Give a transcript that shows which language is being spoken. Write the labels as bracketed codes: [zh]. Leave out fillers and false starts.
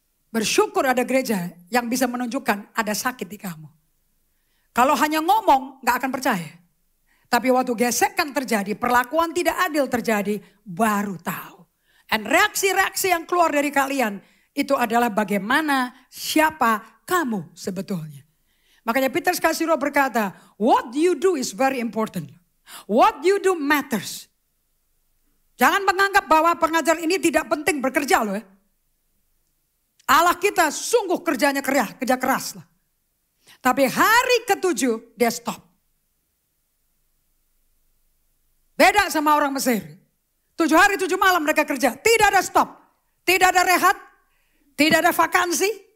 [id] Bersyukur ada gereja yang bisa menunjukkan ada sakit di kamu. Kalau hanya ngomong gak akan percaya. Tapi waktu gesekan terjadi, perlakuan tidak adil terjadi, baru tahu. Dan reaksi-reaksi yang keluar dari kalian itu adalah bagaimana siapa kamu sebetulnya. Makanya Peter Skasiro berkata, [en] what you do is very important. What you do matters. [id] Jangan menganggap bahwa pengajar ini tidak penting bekerja loh ya. Allah kita sungguh kerjanya kerja keras lah. Tapi hari ke-7 dia stop. Beda sama orang Mesir. 7 hari 7 malam mereka kerja. Tidak ada stop. Tidak ada rehat. Tidak ada vakansi.